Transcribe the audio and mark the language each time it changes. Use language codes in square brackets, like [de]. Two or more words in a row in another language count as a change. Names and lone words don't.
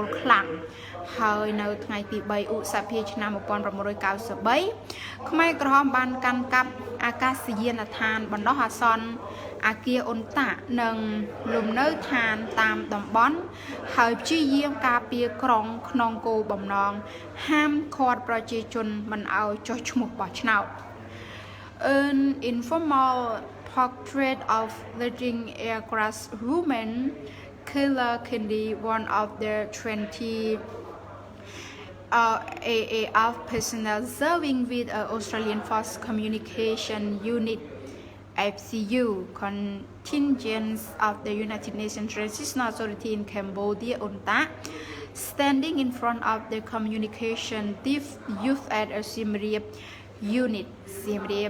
[km] ខ្លាំងហើយនៅថ្ងៃទី3ឧសភាឆ្នាំ1993ខ្មែរក្រហមបានកាន់កាប់អា កាសយានដ្ឋានបណ្ដោះអាសន្នអាគារអ៊ុនតានិងលំនៅឋានតាមតំបន់ហើយព្យាយាមការពារក្រុងក្នុងគោលបំណងហាមឃាត់ប្រជាជនមិនឲ្យចុះឈ្មោះបោះឆ្នោត [en] An informal portrait of leading aircraft woman Killer Kendi, one of the 20 AAF personnel serving with Australian Force Communication Unit FCU contingents of the United Nations Transitional Authority in Cambodia UNTA, standing in front of the communication youth at Siem Reap Unit Siem Reap.